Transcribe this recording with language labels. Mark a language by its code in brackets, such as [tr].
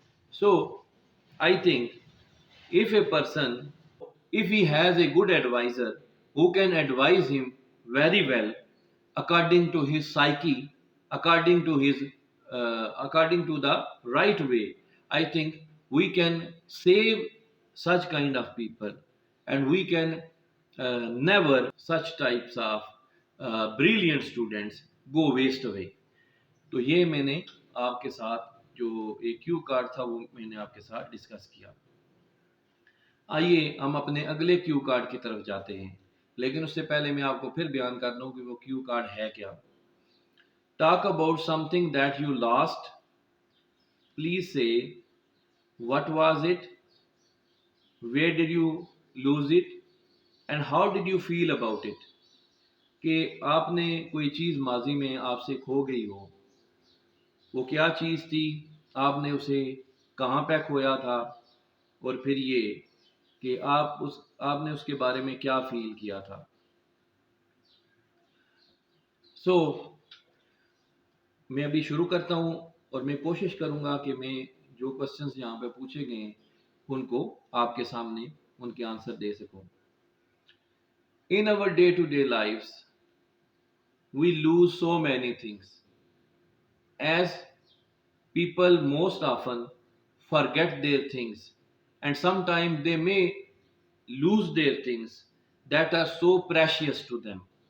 [en] So I think if a person, if he has a good advisor who can advise him very well according to his psyche, according to the right way, I think we can save such kind of people, and we can never such types of brilliant students go waste away. [hi] तो ये मैंने आपके साथ जो एक Q card था वो मैंने आपके साथ डिस्कस किया। आइए हम अपने अगले क्यू कार्ड की तरफ जाते हैं, लेकिन उससे पहले मैं आपको फिर बयान कर दूं कि वो क्यू कार्ड है क्या। [en] Talk about something that you lost, please say what was it, where did you lose it, and how did you feel about it. [hi] कि आपने कोई चीज़ माजी में आपसे खो गई हो, वो क्या चीज़ थी, आपने उसे कहाँ पे खोया था, और फिर ये कि आपने उसके बारे में क्या फील किया था। सो मैं अभी शुरू करता हूँ और मैं कोशिश करूँगा कि मैं जो क्वेश्चंस यहाँ पे पूछे गए हैं उनको आपके सामने उनके आंसर दे सकूँ। [en] In our day to day lifes we lose so many things, as people most often forget their things, and sometimes they may lose their things that are so precious to them.